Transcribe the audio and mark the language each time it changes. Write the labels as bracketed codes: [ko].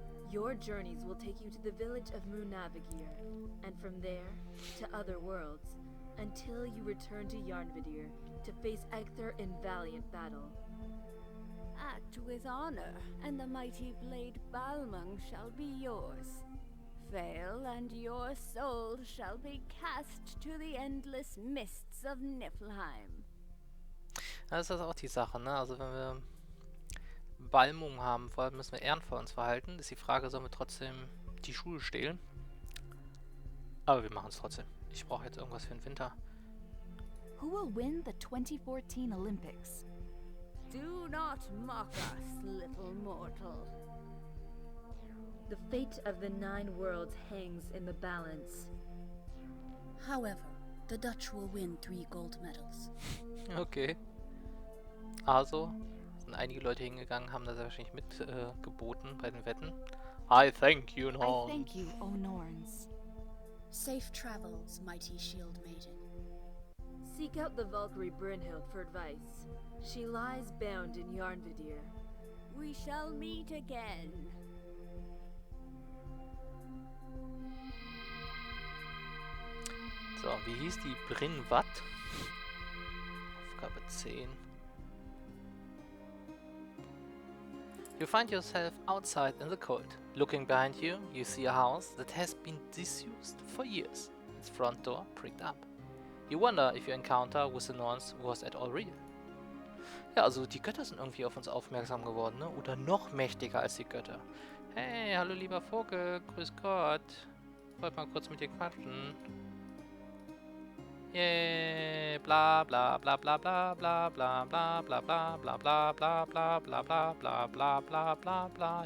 [en] Your journeys will take you to the village of Munavagir, and from there to other worlds, until you return to Yarnvadir to face Egther in valiant battle. Act with honor, and the mighty blade Balmung shall be yours. Fail, and your soul shall be cast to the endless mists of Niflheim. [de] Das ist auch die Sache, ne? Also wenn wir Balmung haben wollen, müssen wir ehrenvoll uns verhalten. Ist die Frage, sollen wir trotzdem die Schuhe stehlen? Aber wir machen es trotzdem. Ich brauche jetzt irgendwas für den Winter. [en] Who will win the 2014 Olympics? Do not mock us, little mortal. The fate of the 9 worlds hangs in the balance. However, the Dutch will win 3 gold medals. Okay. [de] Also, sind einige Leute hingegangen, haben das wahrscheinlich mitgeboten bei den Wetten. [en] I thank you, I Norns. thank you, O Norns. Safe travels, mighty shield maiden. Seek out the Valkyrie Brynhild for advice. She lies bound in Yarnvadir. We shall meet again. [de] So, wie hieß die Brynwatt? Aufgabe 10. [en] You find yourself outside in the cold. Looking behind you, you see a house that has been disused for years. Its front door pricked up. You wonder if your encounter with the Norns was at all real. [de] Ja, also die Götter sind irgendwie auf uns aufmerksam geworden, ne? Oder noch mächtiger als die Götter. Hey, hallo lieber Vogel, grüß Gott. Wollt mal kurz mit dir quatschen. Yay, bla bla bla bla bla bla bla bla bla bla bla bla bla bla bla bla bla bla bla bla bla.